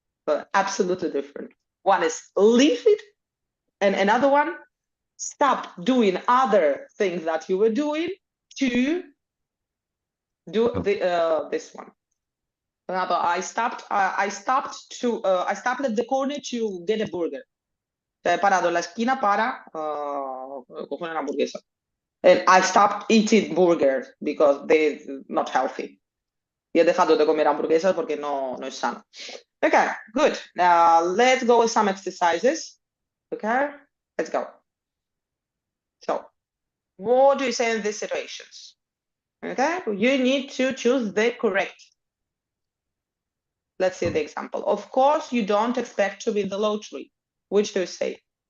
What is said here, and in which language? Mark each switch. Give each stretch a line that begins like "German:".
English: But absolutely different. One is leave it, and another one, stop doing other things that you were doing to do this one. For example, I stopped at the corner to get a burger.
Spanish: He parado en la esquina para coger una hamburguesa.
English: And I stopped eating burgers because they're not healthy.
Spanish: Y he dejado de comer hamburguesas porque no es sano.
English: Okay, good. Now let's go with some exercises. Okay, let's go. So, what do you say in these situations? Okay, you need to choose the correct. Let's see the example. Of course, you don't expect to win the lottery. Which do you say?